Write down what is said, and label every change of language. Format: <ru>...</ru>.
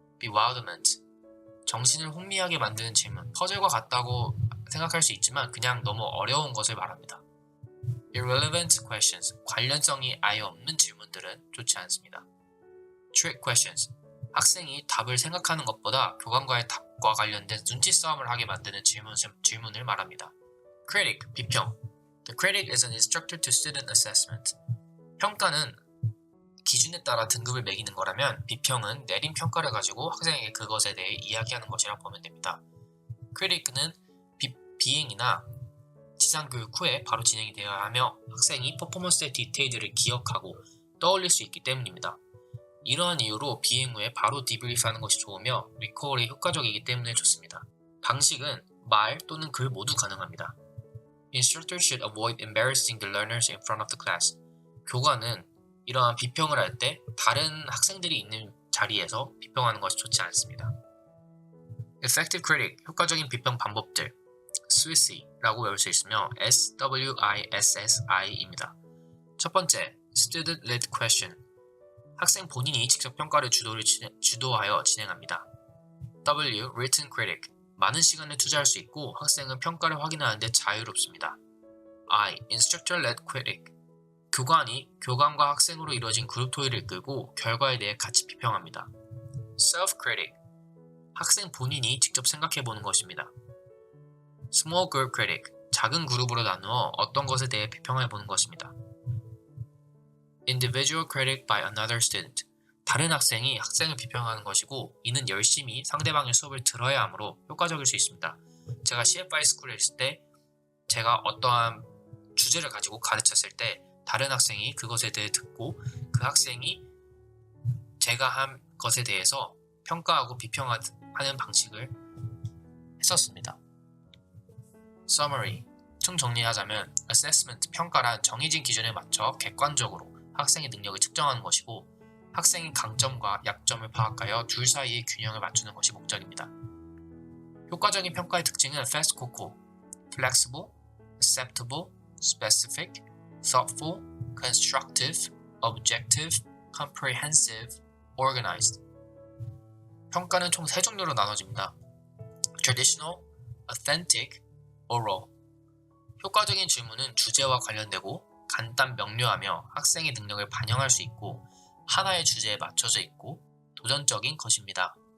<ko>Bewilderment, 정신을 혼미하게 만드는 질문, 퍼즐과 같다고 생각할 수 있지만 그냥 너무 어려운 것을 말합니다.</ko> <en>Irrelevant questions,</en> <ko>관련성이 아예 없는 질문들은 좋지 않습니다.</ko> <en>Trick questions,</en> <ko>학생이 답을 생각하는 것보다 교관과의 답과 관련된 눈치 싸움을 하게 만드는 질문을 말합니다. Critic, 비평.</ko> <en>The critic is an instructor to student assessment.</en> <ko>평가는 기준에 따라 등급을 매기는 거라면 비평은 내린 평가를 가지고 학생에게 그것에 대해 이야기하는 것이라 보면 됩니다. Critic는 비행이나 지상교육 후에 바로 진행이 되어야 하며 학생이 퍼포먼스의 디테일들을 기억하고 떠올릴 수 있기 때문입니다. 이러한 이유로 비행 후에 바로 디브리프하는 것이 좋으며 리콜이 효과적이기 때문에 좋습니다. 방식은 말 또는 글 모두 가능합니다.</ko> <en>Instructors should avoid embarrassing the learners in front of the class.</en> <ko>교관은 이러한 비평을 할 때 다른 학생들이 있는 자리에서 비평하는 것이 좋지 않습니다.</ko> <en>Effective critic,</en> <ko>효과적인 비평 방법들. SWISSI라고 외울 수 있으며 SWISSI입니다. 첫 번째,</ko> <en>Student-led question.</en> <ko>학생 본인이 직접 평가를 주도하여 진행합니다.</ko> <en>W. Written critic.</en> <ko>많은 시간을 투자할 수 있고 학생은 평가를 확인하는 데 자유롭습니다.</ko> <en>I. Instructor-led critic.</en> <ko>교관이 교관과 학생으로 이루어진 그룹 토의를 이끌고 결과에 대해 같이 비평합니다.</ko> <en>Self-critic.</en> <ko>학생 본인이 직접 생각해보는 것입니다.</ko> <en>Small group critic.</en> <ko>작은 그룹으로 나누어 어떤 것에 대해 비평해보는 것입니다.</ko> <en>Individual critic by another student.</en> <ko>다른 학생이 학생을 비평하는 것이고 이는 열심히 상대방의 수업을 들어야 하므로 효과적일 수 있습니다. 제가 CFI 스쿨에 있을 때 제가 어떠한 주제를 가지고 가르쳤을 때 다른 학생이 그것에 대해 듣고 그 학생이 제가 한 것에 대해서 평가하고 비평하는 방식을 했었습니다.</ko> <en>Summary.</en> <ko>총 정리하자면 Assessment, 평가란 정해진 기준에 맞춰 객관적으로 학생의 능력을 측정하는 것이고 학생의 강점과 약점을 파악하여 둘 사이의 균형을 맞추는 것이 목적입니다. 효과적인 평가의 특징은</ko> <en>Fast COCO, Flexible, Acceptable, Specific, Thoughtful, Constructive, Objective, Comprehensive, Organized.</en> <ko>평가는 총 3종류로 나눠집니다.</ko> <en>Traditional, Authentic, Oral.</en> <ko>효과적인 질문은 주제와 관련되고 간단 명료하며 학생의 능력을 반영할 수 있고 하나의 주제에 맞춰져 있고 도전적인 것입니다.</ko>